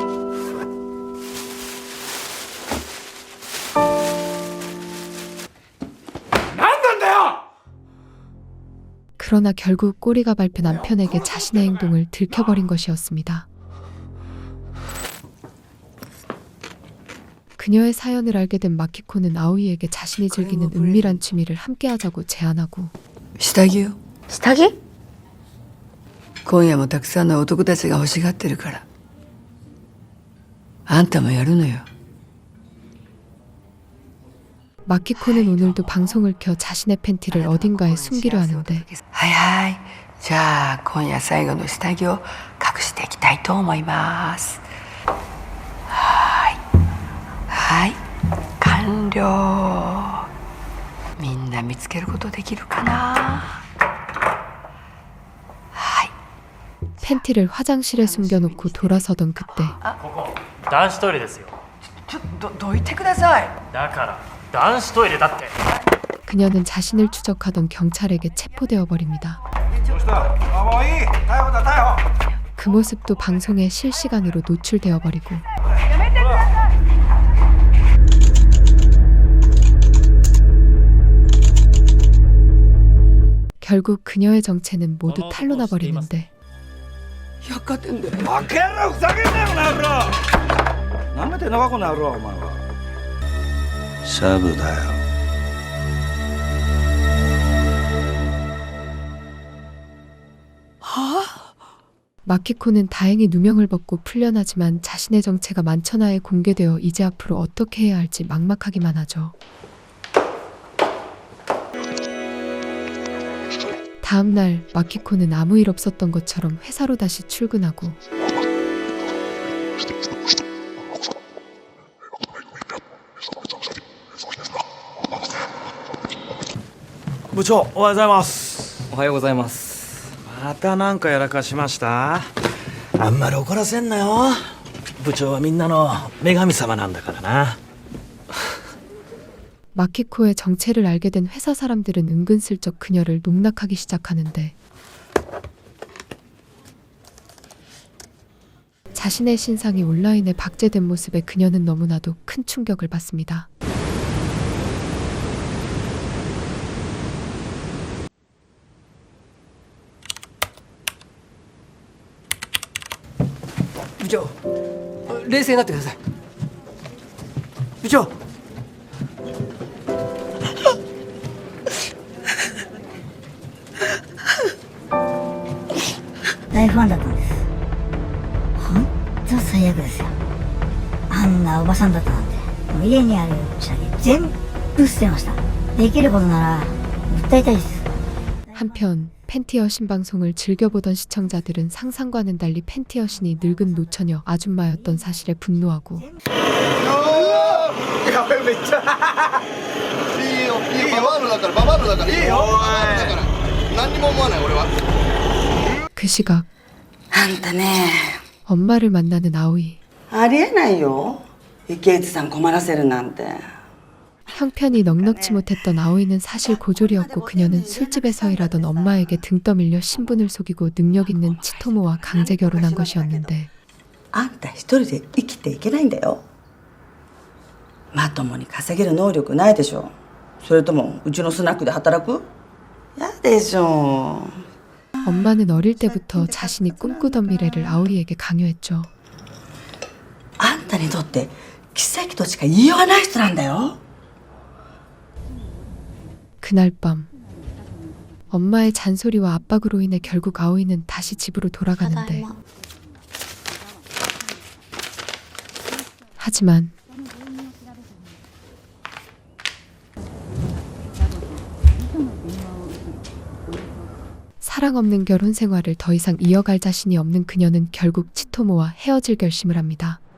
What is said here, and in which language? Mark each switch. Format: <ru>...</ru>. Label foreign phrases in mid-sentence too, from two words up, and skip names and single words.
<ko>그러나 결국 꼬리가 밟혀 남편에게 자신의 행동을 들켜버린 것이었습니다. 그녀의 사연을 알게 된 마키코는 아오이에게 자신이 즐기는 은밀한 취미를 함께하자고 제안하고</ko> <ja>下着よ。下着？今夜もたくさんの男たちが欲しがってるから。あんたもやるのよ。</ja> <ko>마키코는 오늘도 방송을 켜 자신의 팬티를 어딘가에 숨기려 하는데</ko> <ja>はいはい。じゃあ今夜最後の下着を隠していきたいと思います。はいはい完了。みんな見つけることできるかな。</ja> <ko>팬티를 화장실에 숨겨놓고 돌아서던 그때</ko> <ja>ここ男子トイレですよ。どいてください。だから男子トイレだって。</ja> <ko>그녀는 자신을 추적하던 경찰에게 체포되어 버립니다. 그 모습도 방송에 실시간으로 노출되어 버리고 결국 그녀의 정체는 모두 탄로나 버리는데</ko> <ja>百貨店で。バカ野郎ふざけんなよこの野郎。なめてんのかこの野郎お前は。シャブだよ。</ja> <ko>마키코는 다행히 누명을 벗고 풀려나지만 자신의 정체가 만천하에 공개되어 이제 앞으로 어떻게 해야 할지 막막하기만 하죠. 다음 날 마키코는 아무 일 없었던 것처럼 회사로 다시 출근하고</ko> <ja>部長おはようございます。おはようございます。またなんかやらかしました？あんまり怒らせんなよ。部長はみんなの女神様なんだからな。</ja> <ko>마키코의 정체를 알게 된 회사 사람들은 은근슬쩍 그녀를 농락하기 시작하는데 자신의 신상이 온라인에 박제된 모습에 그녀는 너무나도 큰 충격을 받습니다. 부장,</ko> <ja>冷静になってください。部長。部ファンだったんです。本当最悪ですよ。あんなおばさんだったなんて。もう家にある下着全部捨てました。できることなら訴えたいです。</ja> <ko>한편 팬티 여신 방송을 즐겨보던 시청자들은 상상과는 달리 팬티 여신이 늙은 노처녀 아줌마였던 사실에 분노하고 그 시각</ko> <ja>あんたね</ja> <ko>엄마를 만나는 아오이.</ko> <ja>ありえないよ池内さん困らせるなんて</ja> <ko>형편이 넉넉지 못했던 아오이는 사실 고졸이었고 그녀는 술집에서 일하던 엄마에게 등 떠밀려 신분을 속이고 능력 있는 치토모와 강제 결혼한 것이었는데</ko> <ja>あんた一人で生きていけないんだよまともに稼げる能力ないでしょそれともうちのスナックで働くやでしょ</ja> <ko>엄마는 어릴 때부터 자신이 꿈꾸던 미래를 아오이에게 강요했죠.</ko> <ja>あんたにとって奇跡としか言いようがない人なんだよ</ja> <ko>그날 밤 엄마의 잔소리와 압박으로 인해 결국 아오이는 다시 집으로 돌아가는데 하지만 사랑 없는 결혼 생활을 더 이상 이어갈 자신이 없는 그녀는 결국 치토모와 헤어질 결심을 합니다.</ko>